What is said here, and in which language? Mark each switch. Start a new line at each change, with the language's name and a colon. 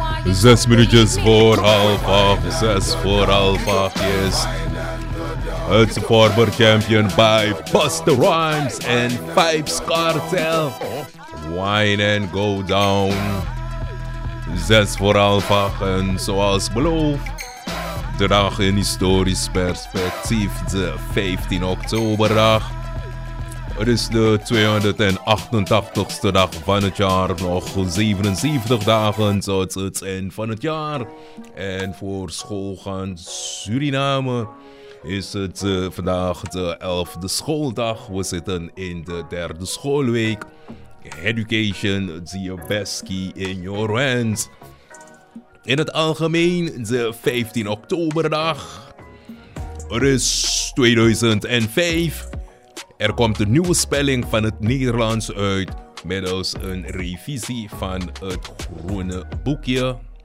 Dutch: Zes minuutjes voor half acht, zes voor half acht, yes.
English: It's a former champion by Busta Rhymes and Vybz Kartel. Wine and go down.
Dutch: Zes voor half acht en zoals beloofd. De dag in historisch perspectief, de 15 oktoberdag. Het is de 288ste dag van het jaar, nog 77 dagen tot het eind van het jaar. En voor schoolgaand Suriname is het vandaag de 11e schooldag. We zitten in de derde schoolweek.
English: Education, the best key in your hands.
Dutch: In het algemeen, de 15 oktoberdag. Er is 2005. Er komt een nieuwe spelling van het Nederlands uit middels een revisie van het groene boekje.